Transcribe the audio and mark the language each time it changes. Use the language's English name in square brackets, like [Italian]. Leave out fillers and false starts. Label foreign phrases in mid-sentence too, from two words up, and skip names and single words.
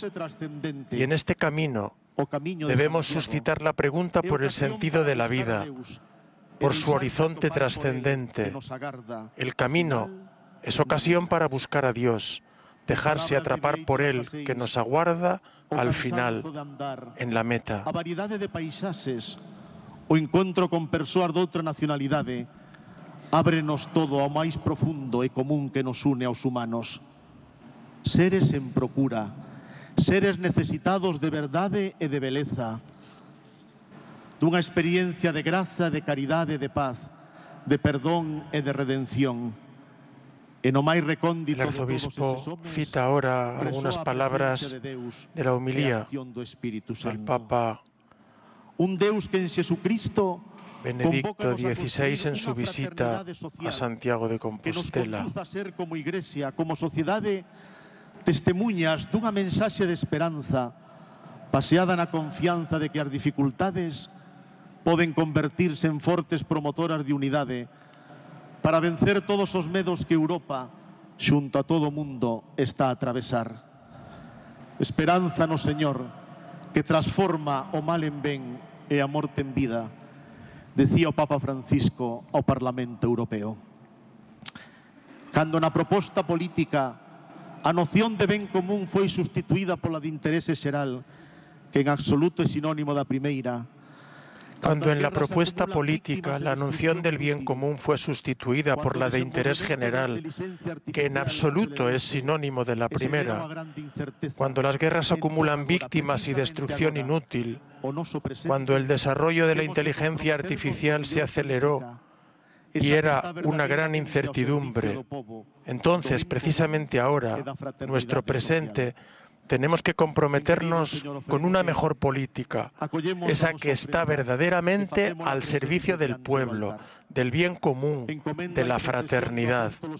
[Spanish] Y en este camino debemos suscitar la pregunta por el sentido de la vida, por su horizonte trascendente. El camino es ocasión para buscar a Dios, dejarse atrapar por Él, que nos aguarda al final, en la meta. [Galician] A variedade de paisaxes, o encontro con persoas de outra nacionalidade, ábrenos todo ao máis profundo e común que nos une aos humanos. Seres en procura, seres necesitados de verdade e de beleza, dunha experiencia de graza, de caridade, de paz, de perdón e de redención. En o máis recóndito [Spanish] El arzobispo cita ahora algunas palabras de la homilía del Papa [Galician] un Deus que en Jesucristo [Spanish] Benedicto XVI en su visita a Santiago de Compostela. [Galician] Que nos conduza a ser como Iglesia, como sociedade, testemunhas dunha mensaxe de esperanza paseada na confianza de que as dificultades poden convertirse en fortes promotoras de unidade para vencer todos os medos que Europa, xunto a todo o mundo, está a atravesar. Esperanza no Señor, que transforma o mal en ben e a morte en vida, decía o Papa Francisco ao Parlamento Europeo. Cando na proposta política a noción de ben común foi sustituída pola de interese xeral, que en absoluto é sinónimo da primeira, [Spanish] cuando en la propuesta política la noción del bien común fue sustituida por la de interés general, que en absoluto es sinónimo de la primera, cuando las guerras acumulan víctimas y destrucción inútil, cuando el desarrollo de la inteligencia artificial se aceleró y era una gran incertidumbre, entonces, precisamente ahora, nuestro presente, tenemos que comprometernos con una mejor política, esa que está verdaderamente al servicio del pueblo, del bien común, de la fraternidad.